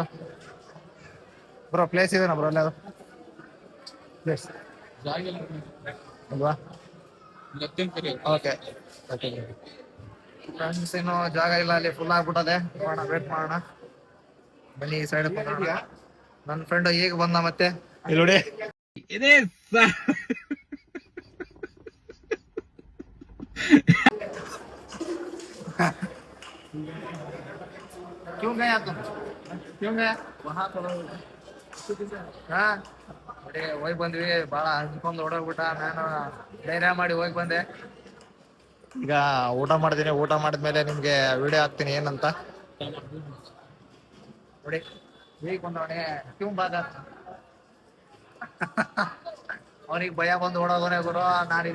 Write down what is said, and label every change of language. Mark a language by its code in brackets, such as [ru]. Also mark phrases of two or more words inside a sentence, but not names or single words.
[en] bro place [kn] ಇದೆನಾ ಬ್ರೋ ಎಲ್ಲಾದ್ರು ಪ್ಲೇಸ್ ಅಲ್ವಾ? [en] okay friends, [kn] ಇನ್ನು ಜಾಗ ಇಲ್ಲ, ಅಲ್ಲಿ ಫುಲ್ ಆಗ್ಬಿಟ್ಟದೆ. ನೋಡೋಣ, ವೇಟ್ ಮಾಡೋಣ. ಬನ್ನಿ ಈ ಸೈಡ್ ಬಂದ. ನನ್ನ ಫ್ರೆಂಡ್ ಈಗ ಬಂದ ಮತ್ತೆ. ಇಲ್ಲಿ ನೋಡಿ [hi] क्यों गया तुम? क्यों गया वहाँ थोड़ा? [kn] ಹಾ ನೋಡಿ ಹೋಗಿ ಬಂದ್ವಿ. ಭಾಳ ಹಂಚ್ಕೊಂಡು ಓಡೋಗ್ಬಿಟ್ಟ. ನಾನು ಧೈರ್ಯ ಮಾಡಿ ಹೋಗಿ ಬಂದೆ. ಈಗ ಊಟ ಮಾಡ್ತೀನಿ. ಊಟ ಮಾಡಿದ್ಮೇಲೆ ನಿಮ್ಗೆ ವಿಡಿಯೋ ಹಾಕ್ತೀನಿ ಏನಂತ ನೋಡಿ. ಈಗ ಬಂದವನೇ ಕ್ಯೂ ಬಾದ. ಅವನಿಗೆ ಭಯ ಬಂದು ಓಡೋಗೋನೆ ಗುರು.